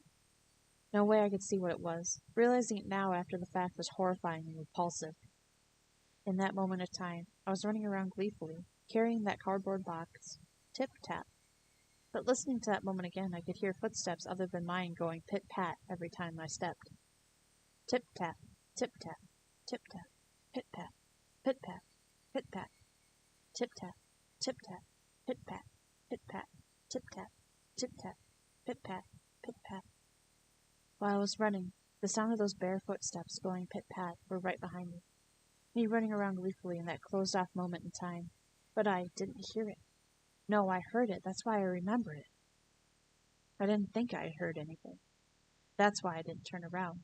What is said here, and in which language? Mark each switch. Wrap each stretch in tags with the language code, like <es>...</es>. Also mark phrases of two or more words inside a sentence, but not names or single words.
<en>No way I could see what it was. Realizing it now after the fact was horrifying and repulsive. In that moment of time, I was running around gleefully, carrying that cardboard box. Tip-tap. But listening to that moment again, I could hear footsteps other than mine going pit-pat every time I stepped. Tip-tap, tip-tap, tip-tap, pit-pat, pit-pat, pit-pat, tip-tap, tip-tap, pit-pat, pit-pat, tip-tap, tip-tap, pit-pat, pit-pat. While I was running, the sound of those bare footsteps going pit-pat were right behind me running around gleefully in that closed-off moment in time. But I didn't hear it. No, I heard it. That's why I remember it. I didn't think I heard anything. That's why I didn't turn around.</en>